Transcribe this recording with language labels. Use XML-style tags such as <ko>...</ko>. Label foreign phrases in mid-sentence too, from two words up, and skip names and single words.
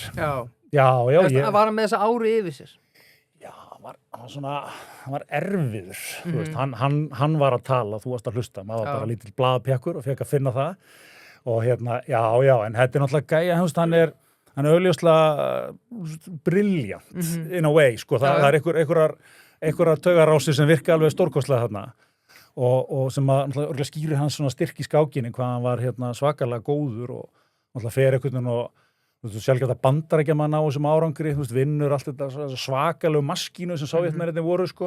<is>Já, var hann með þessa ári yfir sér? Já, hann var erfiður. Þú veist, hann var að tala, þú varst að hlusta, maður var bara lítill blaðpjakkur og fekk að finna það. Og en þetta náttúrulega gæja, hann er augljóslega</is> <en>brilliant in a way,</en> <is>sko. Það er einhverjar taugarásir sem virka alveg stórkostlega þarna. Og sem að skýrir hans svona styrk í skákinni, hvað hann var svakalega góður og náttúrulega fer einhvern veginn og sjálfgæft að Bandaríkjaman á þessum árangri, vinnur allt þetta svakalegu maskínu sem Sovétmennirnir voru, sko.</is>